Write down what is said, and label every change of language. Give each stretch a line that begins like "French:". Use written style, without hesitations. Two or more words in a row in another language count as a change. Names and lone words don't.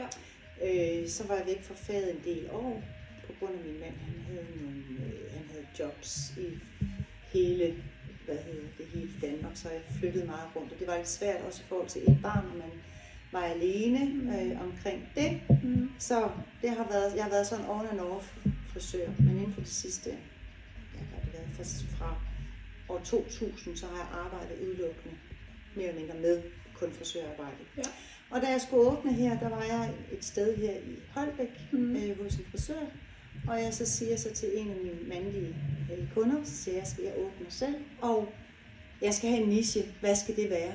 Danish: Så var jeg væk fra faget en del år, på grund af min mand. Han havde jobs i hele Danmark, så jeg flyttede meget rundt, og det var lidt svært også i forhold til et barn, når man var alene omkring det. Mm. Så jeg har været sådan
English: on and off
Danish: frisør, men inden for det sidste, fra år 2000, så har jeg arbejdet udelukkende mere eller mindre med kun frisørarbejde. Ja. Og da jeg skulle åbne her, der var jeg et sted her i Holbæk hos en frisør, og jeg så siger så til en af mine mandlige kunder, så siger jeg, skal jeg åbne selv, og jeg skal have en niche, hvad skal det være?